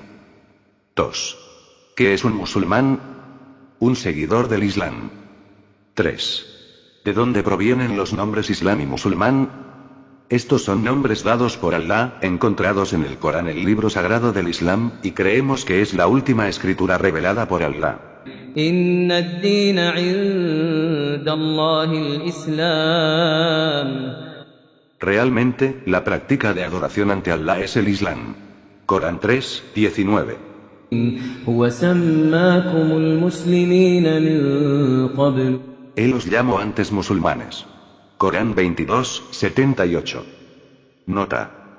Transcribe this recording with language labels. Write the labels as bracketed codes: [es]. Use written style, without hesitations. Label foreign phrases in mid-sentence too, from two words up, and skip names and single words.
[es] 2. ¿Qué es un musulmán? Un seguidor del Islam. 3. ¿De dónde provienen los nombres Islam y musulmán? Estos son nombres dados por Allah, encontrados en el Corán, el libro sagrado del Islam, y creemos que es la última escritura revelada por Allah. [ar] Inna ad-dina 'inda Allahi al-Islam. [es] Realmente, la práctica de adoración ante Allah es el Islam. Corán 3, 19. Él os llamó antes musulmanes. Corán 22, 78. Nota.